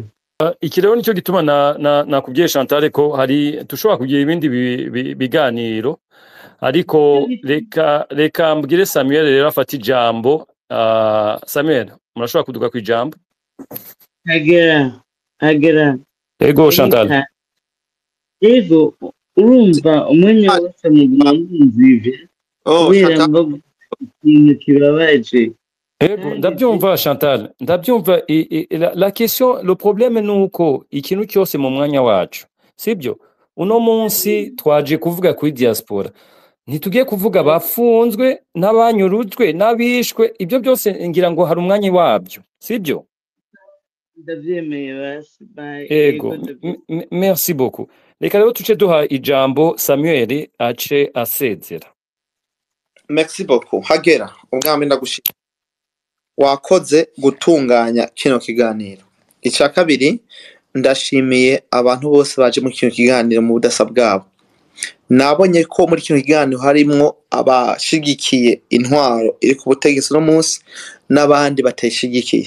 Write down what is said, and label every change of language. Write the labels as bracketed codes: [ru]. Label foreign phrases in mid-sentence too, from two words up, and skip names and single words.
[rn] iki rero nicyo gituma nakubwiye Chantal ko hari tushobora kugira ibindi biganiro ariko reka mbwire Samuel rero afata ijambo Samuel murashobora kuduga ku ijambo agera ego Chantal ego urumva umwanya wose mu mwumvive kubera mbago ikintu kibabaje ego ndabyumva Chantal ndabyumva [fr] la question le problème [rn] nuko ikintu cyose mu mwanya wacu sibyo uno munsi twaje kuvuga kuri diaspora ntitugiye kuvuga bafunzwe n'abanyurujwe n'abishwe ibyo byose ngira ngo hari umwanya wabyo sibyo ndavyemeye basi bye ego [fr] merci beaucoup [rn] reka rero tuce duha ijambo Samuel ace asezera. [fr] Merci beaucoup [rn] hagera ubwami ndagushimira wakoze gutunganya kino kiganiro icya kabiri ndashimiye abantu bose baje mu kino kiganiro mu budasa bwabo nabonye ko muri kino kiganiro harimo abashigikiye intwaro iri ku butegetsi no munsi n'abandi batayishigikiye